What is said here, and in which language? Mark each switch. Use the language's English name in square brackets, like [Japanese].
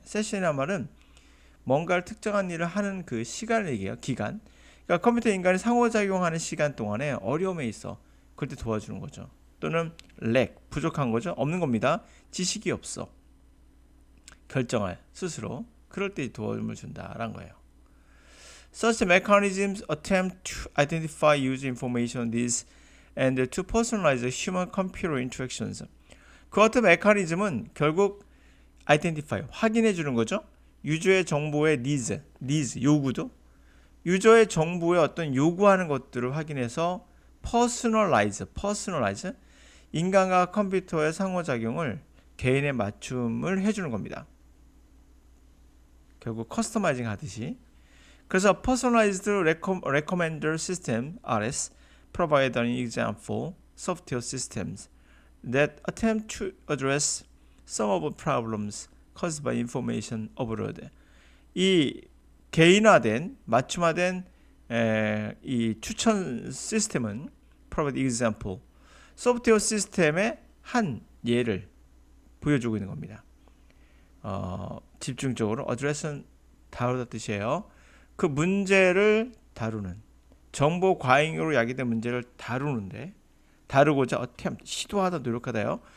[Korean] 세션이란 말은 뭔가를 특정한 일을 하는 그 시간을 얘기해요. 기간. 그러니까 컴퓨터 인간이 상호작용하는 시간 동안에 어려움에 있어. 그럴 때 도와주는 거죠. 또는 부족한 거죠. 없는 겁니다. 지식이 없어. 결정할 스스로. 그럴 때 도움을 준다라는 거예요. [English] Such mechanisms attempt to identify user information needs and to personalize human-computer interactions. [Korean] 그 같은 메커니즘은 결국 identify, 확인해 주는 거죠. 유저의 정보의 needs, 요구도. 유저의 정보의 어떤 요구하는 것들을 확인해서 personalize. 인간과 컴퓨터의 상호작용을 개인에 맞춤을 해주는 겁니다. 결국 커스터마이징 하듯이. 그래서 [English] Personalized Recommender System (RS) provide an example software systems that attempt to address some of the problems caused by information overload. [Korean] 이 개인화된, 맞춤화된 이 추천 시스템은 [English] provide example, [Korean] 소프트웨어 시스템의 한 예를 보여주고 있는 겁니다. 집중적으로 address는 다루다 뜻이에요. 그 문제를 다루는, 정보 과잉으로 야기된 문제를 다루고자 attempt, 시도하다, 노력하다요.